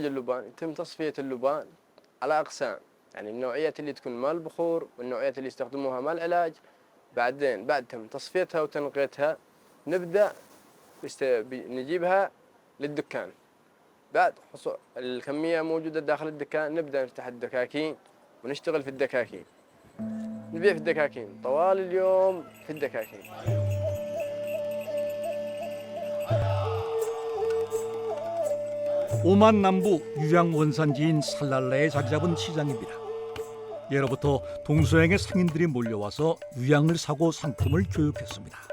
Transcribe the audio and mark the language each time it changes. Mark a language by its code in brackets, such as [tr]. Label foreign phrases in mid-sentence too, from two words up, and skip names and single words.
[ar] اللبان يتم تصفية اللبان على أقسام يعني النوعيات اللي تكون مال البخور والنوعيات اللي يستخدموها مال العلاج بعدين بعد تم تصفيتها وتنقيتها نبدأ نجيبها للدكان بعد حصول الكمية موجودة داخل الدكان نبدأ نفتح الدكاكين ونشتغل في الدكاكين نبيع في الدكاكين طوال اليوم في الدكاكين. [ko] 오만 남부 유향 원산지인 살랄라에 자리 잡은 시장입니다. 예로부터 동서양의 상인들이 몰려와서 유향을 사고 상품을 교육했습니다.